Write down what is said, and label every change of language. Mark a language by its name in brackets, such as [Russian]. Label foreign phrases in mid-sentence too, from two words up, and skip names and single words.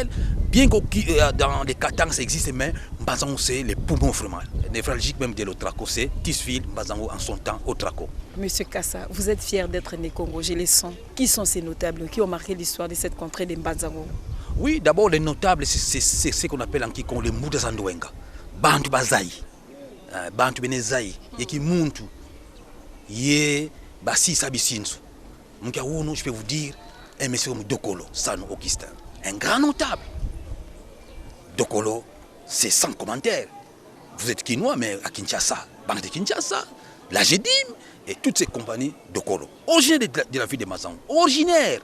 [French] Bien que dans les Katang ça existe, mais Mbazango c'est les poumons vraiment. Névralgique même de l'Otraco, c'est Tisville, Mbazango en son temps, Otraco. Monsieur Kassa, vous êtes fier d'être né Congo, je les sens. Qui sont ces notables qui ont marqué l'histoire de cette contrée de Mbazango? Oui, d'abord les notables, c'est ce qu'on appelle en Kikongo les [Kongo] Mouta Zandouenga. Bantu Bazai, Bantu Benezai, Yeki Muntu, Ye Basi Sabisinsu. [French] Je peux vous dire, un monsieur comme Dokolo, Sano Augustin, un grand notable. Dokolo, c'est sans commentaire. Vous êtes Kinois, mais à Kinshasa, Banque de Kinshasa, la GEDIM et toutes ces compagnies Dokolo. Originaire de la ville de Mbazango, originaire.